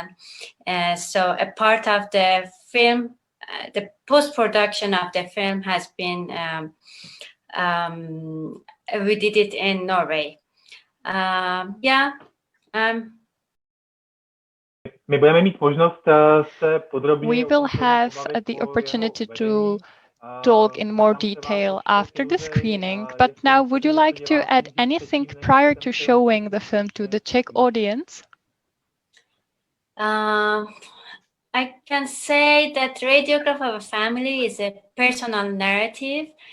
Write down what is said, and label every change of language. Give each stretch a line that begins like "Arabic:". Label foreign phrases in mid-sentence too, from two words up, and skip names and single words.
English: So a part of the film the post-production of the film has been, we did it in Norway.
Czech: My budeme mít možnost se podrobněji
English: We will have the opportunity to talk in more detail after the screening, but now would you like to add anything prior to showing the film to the Czech audience? I can say that Radiograph of a Family is a personal narrative.